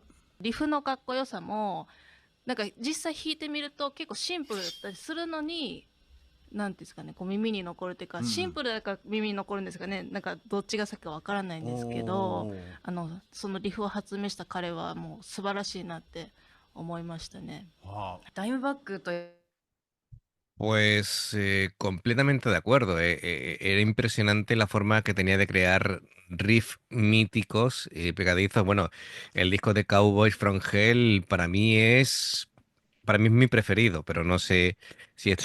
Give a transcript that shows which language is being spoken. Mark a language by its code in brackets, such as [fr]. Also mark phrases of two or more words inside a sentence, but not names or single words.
[ja] リフのかっこよさもなんか実際弾いてみると結構シンプルだったりするのに、なんていうんですかね、こう耳に残るっていうか、シンプルだから耳に残るんですかね、なんかどっちが先かわからないんですけど、そのリフを発明した彼はもう素晴らしいなって思いましたね。ダイムバックと [es] Pues completamente de acuerdo. Era impresionante la forma que tenía de crear riffs míticos y pegadizos. Bueno, el disco de Cowboys from Hell para mí es mi preferido, pero no sé si es tu